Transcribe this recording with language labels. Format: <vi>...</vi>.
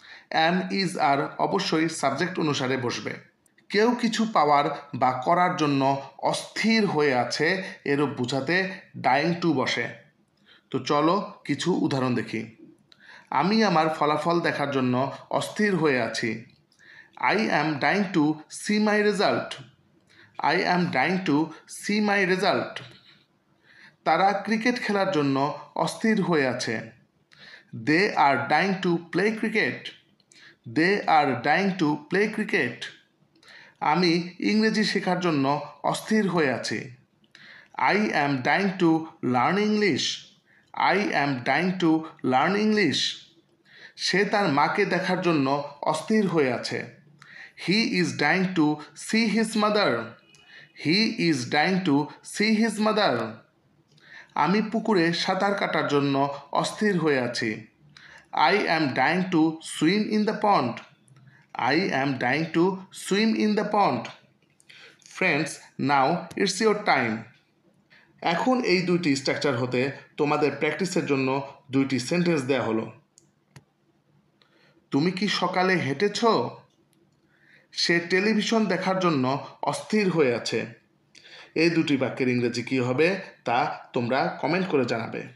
<bn>M is আর অবশ্যই subject অনুসারে বসবে। কেউ কিছু পাওয়ার বা করার জন্য অস্থির হয়ে আছে এরূপ বোঝাতে ডাইং টু বসে। তো চলো কিছু উদাহরণ দেখি। আমি আমার ফলাফল দেখার জন্য অস্থির হয়ে আছি।</bn> <en>I am dying to see my result. I am dying to see my result.</en> <bn>তারা ক্রিকেট খেলার জন্য অস্থির হয়ে আছে।</bn> <en>They are dying to play cricket. They are dying to play cricket.</en> <bn>আমি ইংরেজি শেখার জন্য অস্থির হয়ে আছি।</bn> <en>I am dying to learn English. I am dying to learn English.</en> <bn>সে তার মাকে দেখার জন্য অস্থির হয়ে আছে।</bn> <en>He is dying to see his mother. He is dying to see his mother.</en> <bn>আমি পুকুরে সাঁতার কাটার জন্য অস্থির হয়ে আছি।</bn> <en>I am dying to swim in the pond. I am dying to swim in the pond. Friends, now it's your time.</en> <bn>এখন এই দুইটি স্ট্রাকচার হতে তোমাদের প্র্যাকটিসের জন্য দুইটি সেন্টেন্স দেয়া হলো। তুমি কি সকালে হেঁটেছ? সে টেলিভিশন দেখার জন্য অস্থির হয়ে আছে। এই দুটি বাক্যের ইংরেজি কী হবে তা তোমরা কমেন্ট করে জানাবে।</bn>